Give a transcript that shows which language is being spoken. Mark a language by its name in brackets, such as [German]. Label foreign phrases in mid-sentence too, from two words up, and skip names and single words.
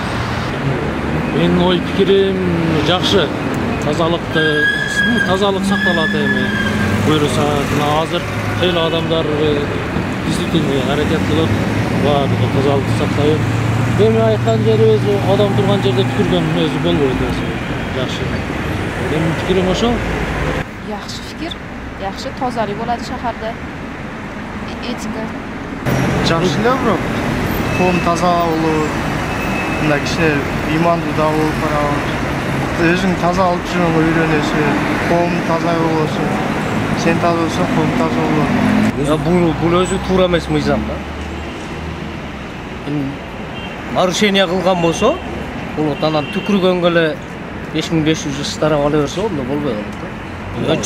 [Kyrgyz] Менин ой пикирим жакшы. Тазалык сакталат эми. Буюрса, азыр эл адамдар действительно аракет кылып, баардыгы тазалыкты сактайт. Эми айткан жерибиз адам турган жерде түкүргөн өзү болбойт өзү. Жакшы. Менин пикирим ошол. [Uzbek] Yaxshi fikir, yaxshi tozalik bo'ladi shaharda. Etika. [Kyrgyz] Жақсы эле бирок коом таза болуп, мындай кичине имандуу да болуп барабыз. Өзүң таза алып жүрүүгө үйрөнөсүң, коом таза болосуң. Сен таза болсоң, коом таза болот. Бул өзү туура эмес мыйзам да. Нарушение кылган болсо, бул анан түкүргөнгө эле 5500 штраф ала берсе, ондо болбой калат да.